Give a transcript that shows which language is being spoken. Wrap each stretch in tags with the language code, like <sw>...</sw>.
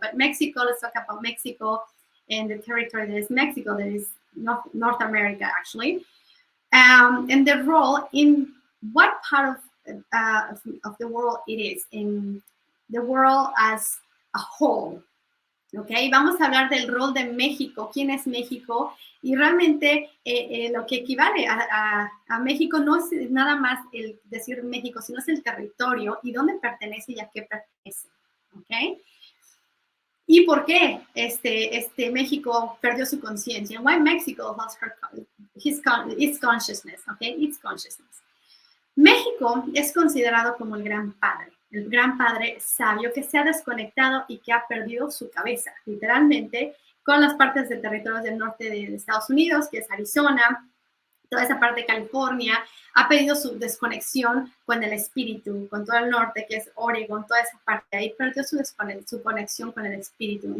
<en>But Mexico, let's talk about Mexico and the territory that is Mexico, that is North America actually, and the role in what part of the world it is, in the world as a whole.</en> <es>Okay, vamos a hablar del rol de México, quién es México, y realmente lo que equivale a México no es nada más el decir México, sino es el territorio y dónde pertenece y a qué pertenece. Okay. ¿Y por qué México perdió su conciencia?</es> <en>Why Mexico lost its consciousness, okay? Its consciousness.</en> <es>México es considerado como el gran padre sabio que se ha desconectado y que ha perdido su cabeza, literalmente, con las partes de territorios del norte de Estados Unidos, que es Arizona, toda esa parte de California, ha pedido su desconexión con el espíritu, con todo el norte, que es Oregon, toda esa parte, ahí perdió su conexión con el espíritu.</es>